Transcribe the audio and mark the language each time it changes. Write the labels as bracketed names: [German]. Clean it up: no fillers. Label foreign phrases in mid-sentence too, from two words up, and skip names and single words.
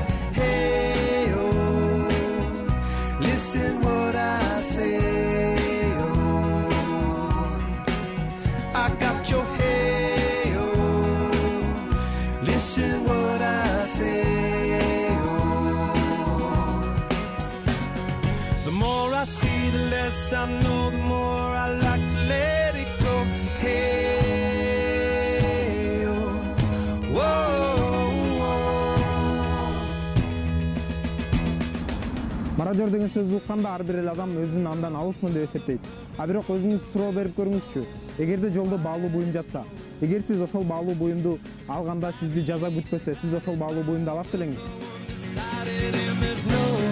[English] Hey, oh, listen what I say, oh, I got your hey, oh, listen what I say, oh, the more I see, the less I know, the more I like to let it go. Hey, oh, whoa, whoa. [Kyrgyz] Мародер деген сөздү укканда ар бир эле адам өзүн андан алысмын деп эсептейт. А бирок өзүңүз суроо берип көрүңүзчү. Эгерде жолдо баалуу буюм жатса, эгер сиз ошол баалуу буюмду алганда сизди жаза күтпөсө, сиз ошол баалуу буюмду алат белеңиз? [English] Decided, and there's no